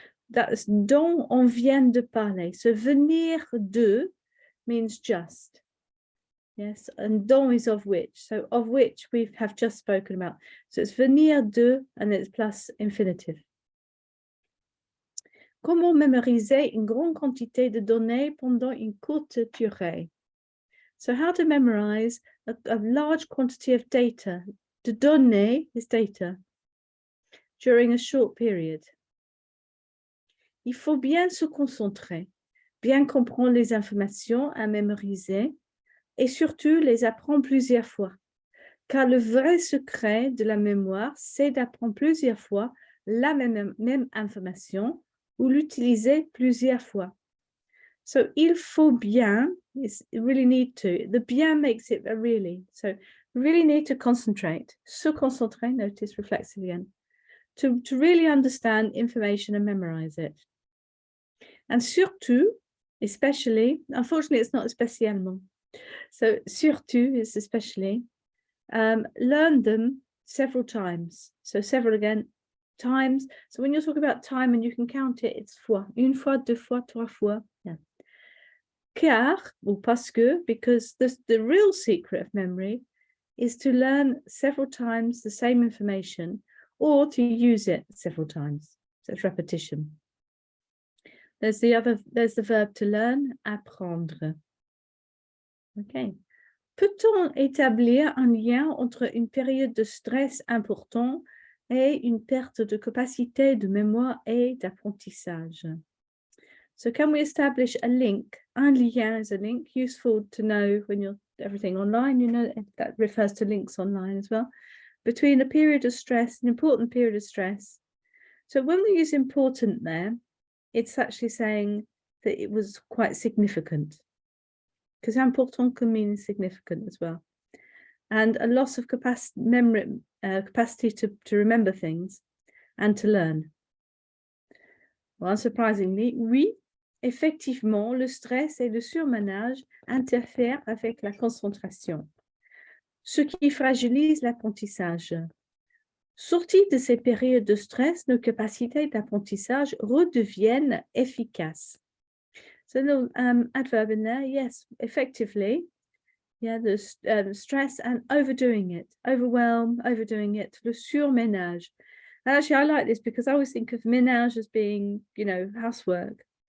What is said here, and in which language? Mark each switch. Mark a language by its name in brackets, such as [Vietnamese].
[English] That's [French] dont on vient de parler. [English] So venir de means just. Yes, and dont is of which. So of which we have just spoken about. So it's venir de, and it's plus infinitive. [French] Comment mémoriser une grande quantité de données pendant une courte durée? [English] So how to memorize a large quantity of data. De données is data during a short period. [French] Il faut bien se concentrer, bien comprendre les informations à mémoriser et surtout les apprendre plusieurs fois. Car le vrai secret de la mémoire, c'est d'apprendre plusieurs fois la même information ou l'utiliser plusieurs fois. [English] So, [French] il faut bien, [English] you really need to. The bien makes it a really. So, really need to concentrate. Se concentrer, notice reflexive again. To really understand information and memorize it. And surtout, especially, unfortunately, it's not spécialement. So, surtout is especially. Learn them several times. So, several again. Times. So when you're talking about time and you can count it, it's fois. [French] Une fois, deux fois, trois fois. [English] Yeah. [French] car ou parce que, [English] because the real secret of memory is to learn several times the same information or to use it several times. So it's repetition. There's the verb to learn, apprendre. Okay. [French] Peut-on établir un lien entre une période de stress important et une perte de capacité de mémoire et d'apprentissage? [English] So can we establish a link? Un lien is a link, useful to know when you're everything online, you know, that refers to links online as well, between a period of stress, an important period of stress. So when we use important there, it's actually saying that it was quite significant, because important can mean significant as well. And a loss of capacity, capacity to remember things and to learn. Well, unsurprisingly, [French] oui, effectivement, le stress et le surmenage interfèrent avec la concentration, ce qui fragilise l'apprentissage. Sortis de ces périodes de stress, nos capacités d'apprentissage redeviennent efficaces. [English] So the adverb in there, yes, effectively, yeah, the stress and overdoing it, overwhelm, overdoing it, le surmenage. Actually, I like this because I always think of ménage as being, you know, housework.